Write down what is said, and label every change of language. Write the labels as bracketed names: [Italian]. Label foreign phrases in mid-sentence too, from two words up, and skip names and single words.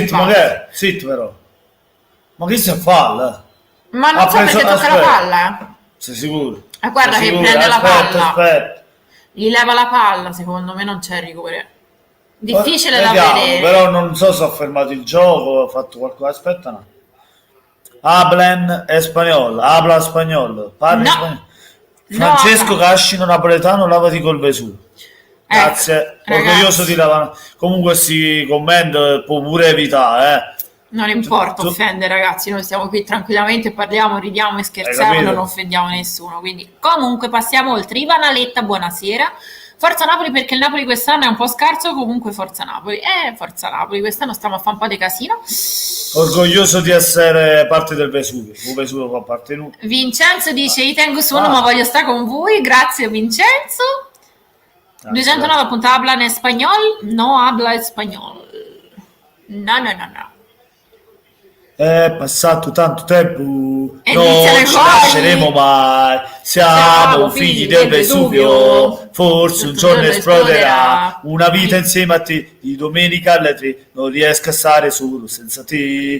[Italian] zitto, ma che è? Zitto però. Ma che si fa? Ma non Ha so preso- perché tocca la aspetta. palla. Sei sicuro? Guarda Sei che sicuro? prende la Aspetta, palla. aspetta. Gli leva la palla, secondo me non c'è rigore. Difficile da Vediamo, vedere. però non so se ha fermato il gioco, ha fatto qualcosa. Aspetta, no. [Spanish] Hablan espagnolo, habla spagnolo, [Italian] parli No. spagnolo. No, Francesco no. Cascino napoletano, lavati col Vesuvio. Grazie, ragazzi. orgoglioso di lavare. Comunque si commento può pure evitare, Non importa, Tu- offende ragazzi, noi stiamo qui tranquillamente, parliamo, ridiamo e scherziamo, capito? non offendiamo nessuno, quindi comunque passiamo oltre. Ivan Aletta, buonasera. Forza Napoli perché il Napoli quest'anno è un po' scarso, comunque Forza Napoli. Forza Napoli, quest'anno stiamo a fare un po' di casino. Orgoglioso di essere parte del Vesuvio. Il Vesuvio fa parte di noi. Vincenzo dice, io tengo su uno Ah. ma voglio stare con voi, grazie Vincenzo. 209 appunto, [Spanish] habla en español? No habla español. [Italian] No. È passato tanto tempo, E non iniziano i ci gol. lasceremo mai. Siamo figli del Vesuvio, forse un giorno esploderà. Una vita insieme a te, di domenica alle 3, non riesco a stare solo senza te.